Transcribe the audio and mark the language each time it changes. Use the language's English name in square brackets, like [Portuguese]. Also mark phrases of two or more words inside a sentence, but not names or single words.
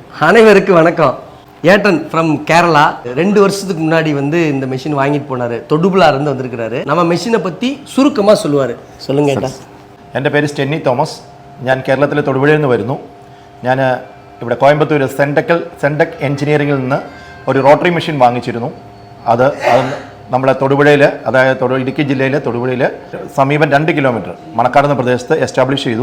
[Tamil] அனைவருக்கும் வணக்கம். ஏட்டன் ஃப்ரம் கேரளா 2 வருஷத்துக்கு முன்னாடி வந்து இந்த மெஷின் வாங்கிட்டு போனாரு. தொடுபுலா இருந்து வந்திருக்கிறாரு. நம்ம மெஷினை பற்றி சுருக்கமாக சொல்லுவார். சொல்லுங்க ഏട്ടാ. [Malayalam] എൻ്റെ പേര് സ്റ്റെന്നി തോമസ്. ഞാൻ കേരളത്തിലെ തൊടുപുഴയിൽ നിന്ന് വരുന്നു. ഞാൻ ഇവിടെ കോയമ്പത്തൂർ സെൻടെക് എഞ്ചിനീയറിംഗിൽ നിന്ന് ഒരു റോട്ടറി മെഷീൻ വാങ്ങിച്ചിരുന്നു. അത് നമ്മുടെ തൊടുപുഴയിൽ, അതായത് ഇടുക്കി ജില്ലയിലെ തൊടുപുഴയിൽ സമീപം 2 കിലോമീറ്റർ മണക്കാട് എന്ന പ്രദേശത്ത് എസ്റ്റാബ്ലിഷ് ചെയ്തു.